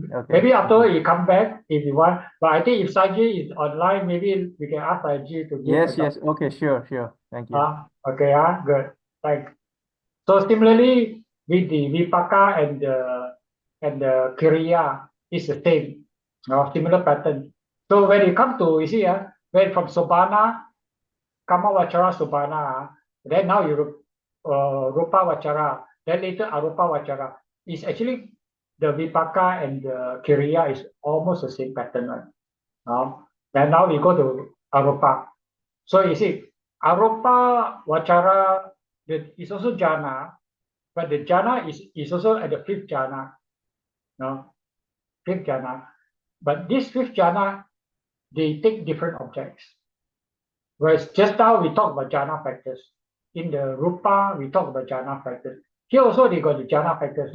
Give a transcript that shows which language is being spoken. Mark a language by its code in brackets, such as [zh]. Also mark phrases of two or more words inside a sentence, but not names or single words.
[en] Maybe afterward you come back if you want. But I think if Saji is online, maybe we can ask Saji to give Yes. Okay, sure. Thank you. Okay, good. Thanks. So similarly, with the vipaka and the kriya is the same, similar pattern. So when you come to, you see, when from sobhana, [pi] kama vachara sobhana, [en] then now you [pi] rupa vachara, [en] then later [pi] arupa vachara. [en] It's actually the vipaka and the kriya is almost the same pattern, right? Then now we go to arupa. So you see, [pi] arupa vachara [en] is also jhana, but the jhana is also at the fifth jhana, fifth jhana. But this fifth jhana, they take different objects. Whereas just now we talk about jhana factors. In the rupa, we talk about jhana factors. Here also they got the jhana factors.